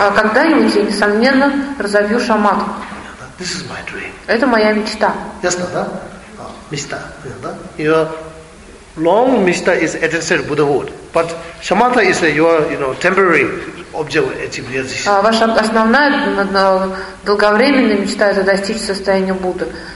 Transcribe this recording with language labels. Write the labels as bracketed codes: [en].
[ru] А когда-нибудь я несомненно разовью шамадху. [en] This is my dream. [ru] Это моя мечта. Ясно, да? Мечта, да? [en] Your long мечта is attained to Buddhahood, but shamatha is your, temporary. [ru] Ваша основная долговременная мечта это достичь состояния Будды.